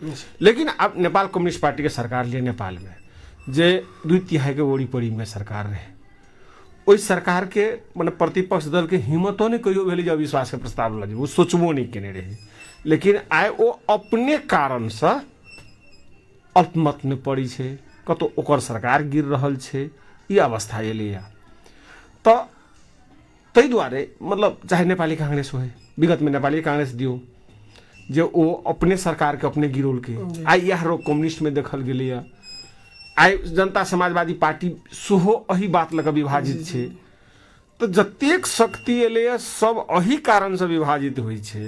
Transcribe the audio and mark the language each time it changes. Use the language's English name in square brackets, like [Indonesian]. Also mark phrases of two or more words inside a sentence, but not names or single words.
[Maithili] लेकिन अब नेपाल कम्युनिस्ट पार्टी के सरकार लिए नेपाल में जे 2/3 के ओड़ी पड़ी में सरकार रहे, ओहि सरकार के मतलब प्रतिपक्ष दल के हिम्मतो नहीं कहियो भेलै जे अविश्वास के प्रस्ताव लगे, वो सोचबो नहीं केने रहे, लेकिन आइ ओ अपने कारण से अल्पमत में पड़ी छै, कतौ ओकर सरकार गिर रहल छै, ई अवस्था एलैया। तो ताहि दुआरे मतलब चाहे नेपाली कांग्रेस हो, विगत में नेपाली कांग्रेस दियो जे ओ अपने सरकार के अपने गिरोल के, आई यह रो कम्युनिस्ट में देखल गेलैया, आई जनता समाजवादी पार्टी सेहो एही बात लऽ कऽ विभाजित छै। तो जतेक शक्ति एलैया सब एही कारण से विभाजित होइ छै।